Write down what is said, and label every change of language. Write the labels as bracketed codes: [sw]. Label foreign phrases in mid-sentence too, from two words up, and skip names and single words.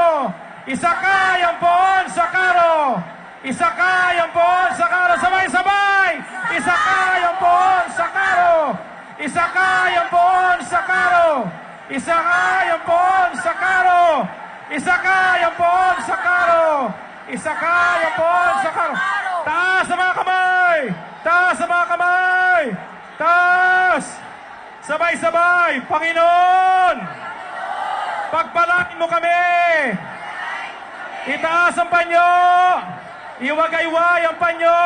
[tl] Isakay ang poon sa karo! Isakay ang poon sa karo! Sabay-sabay! Isakay ang poon sa karo! Isakay ang poon sa karo! Isakay ang poon sa karo! Isakay ang poon sa karo! Isakay ang poon sa karo! Taas sa mga kamay! Taas sa mga kamay! Taas! Sabay-sabay! Panginoon! Pagpalain mo kami! Itaas ang panyo! Iwagayway ang panyo!